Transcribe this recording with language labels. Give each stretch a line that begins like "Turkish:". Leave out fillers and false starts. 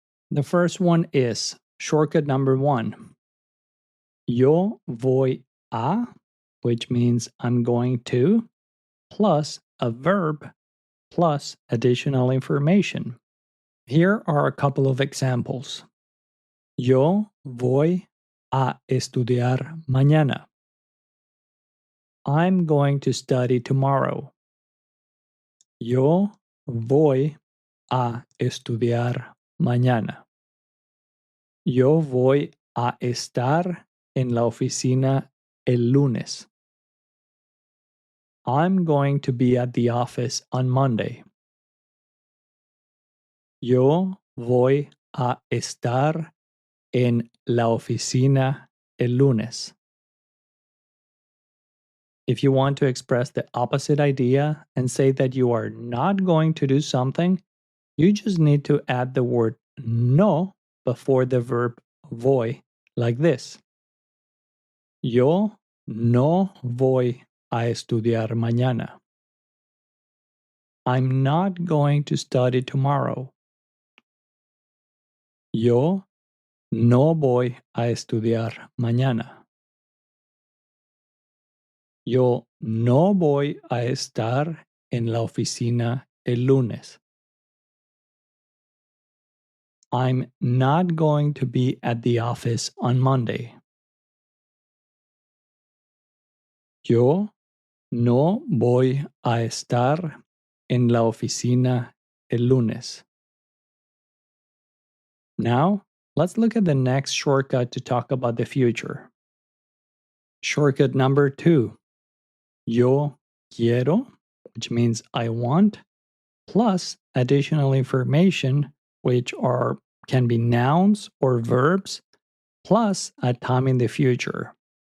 English: The first one is shortcut number 1.
Spanish: Yo voy a,
English: which means I'm going to, plus a verb, plus additional information. Here are a couple of examples.
Spanish: Yo voy a estudiar mañana.
English: I'm going to study tomorrow.
Spanish: Yo voy a estudiar mañana. Yo voy a estar en la oficina el lunes.
English: I'm going to be at the office on Monday.
Spanish: Yo voy a estar en la oficina el lunes.
English: If you want to express the opposite idea and say that you are not going to do something, you just need to add the word no before the verb voy, like this.
Spanish: Yo no voy a estudiar mañana.
English: I'm not going to study tomorrow.
Spanish: Yo no voy a estudiar mañana. Yo no voy a estar en la oficina el lunes.
English: I'm not going to be at the office on Monday.
Spanish: Yo no voy a estar en la oficina el lunes.
English: Now, let's look at the next shortcut to talk about the future. Shortcut number 2.
Spanish: Yo quiero,
English: which means I want, plus additional information, which can be nouns or verbs, plus a time in the future.